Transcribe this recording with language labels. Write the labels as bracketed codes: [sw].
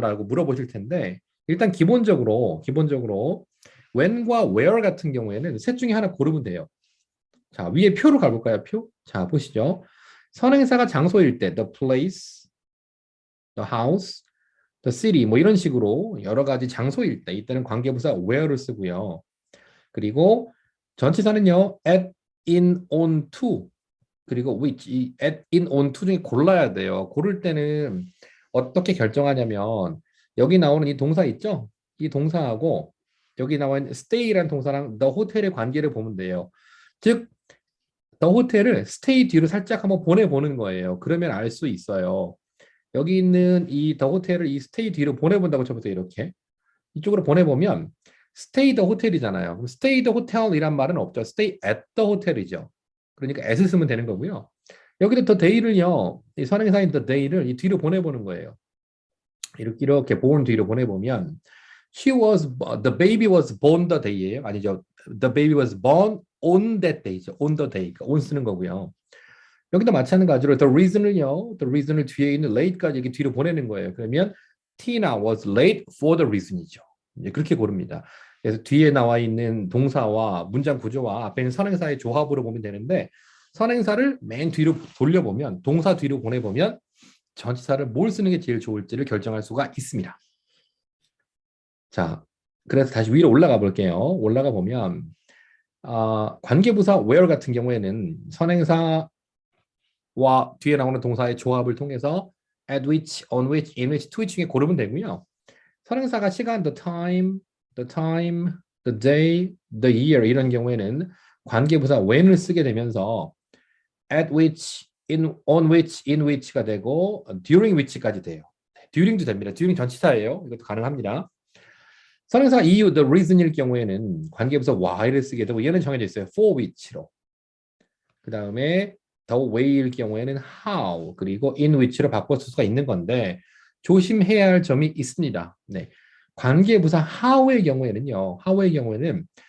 [ko] 라고 물어보실 텐데 일단 기본적으로 when과 where 같은 경우에는 셋 중에 하나 고르면 돼요. 자, 위에 표로 가볼까요? 표? 자, 보시죠. 선행사가 장소일 때 the place, the house, the city 뭐 이런 식으로 여러 가지 장소일 때 이때는 관계부사 where를 쓰고요. 그리고 전치사는요 at, in, on, to 그리고 which 이 at, in, on, to 중에 골라야 돼요. 고를 때는 어떻게 결정하냐면 여기 나오는 이 동사 있죠? 이 동사하고 여기 나와 있는 stay라는 동사랑 the hotel의 관계를 보면 돼요. 즉 더 호텔을 스테이 뒤로 살짝 한번 보내보는 거예요. 그러면 알 수 있어요. 여기 있는 이 더 호텔을 이 스테이 뒤로 보내본다고 쳐보세요. 이렇게. 이쪽으로 보내보면 스테이 더 호텔이잖아요. 그럼 스테이 더 호텔이란 말은 없죠. 스테이 앳 더 호텔이죠. 그러니까 앳을 쓰면 되는 거고요. 여기도 더 데이를요. 이 선행사인 더 데이를 이 뒤로 보내보는 거예요. 이렇게 [en] born [ko] 뒤로 보내보면 [en] the baby was born the day예요. [ko] 아니죠. [en] The baby was born on that day죠. on the day. [ko] 그러니까 on 쓰는 거고요. 여기도 마찬가지로 the reason을 뒤에 있는 late까지 이렇게 뒤로 보내는 거예요. 그러면 [en] Tina was late for the reason이죠. [ko] 이제 그렇게 고릅니다. 그래서 뒤에 나와 있는 동사와 문장 구조와 앞에 있는 선행사의 조합으로 보면 되는데 선행사를 맨 뒤로 돌려보면 동사 뒤로 보내보면 전치사를 뭘 쓰는 게 제일 좋을지를 결정할 수가 있습니다. 자, 그래서 다시 위로 올라가 볼게요. 올라가 보면 관계부사 where 같은 경우에는 선행사와 뒤에 나오는 동사의 조합을 통해서 at which, on which, in which, to which 중에 고르면 되고요. 선행사가 시간, the time, the day, the year 이런 경우에는 관계부사 when을 쓰게 되면서 at which, on which, in which가 되고 during which까지 돼요. during도 됩니다. during 전치사예요. 이것도 가능합니다. 선행사 이유, the reason일 경우에는 관계부사 why를 쓰게 되고 얘는 정해져 있어요. [en] for which로. [ko] 그 다음에 the way일 경우에는 how 그리고 in which로 바꿔 쓸 수가 있는 건데 조심해야 할 점이 있습니다. 네. 관계부사 how의 경우에는요. how의 경우에는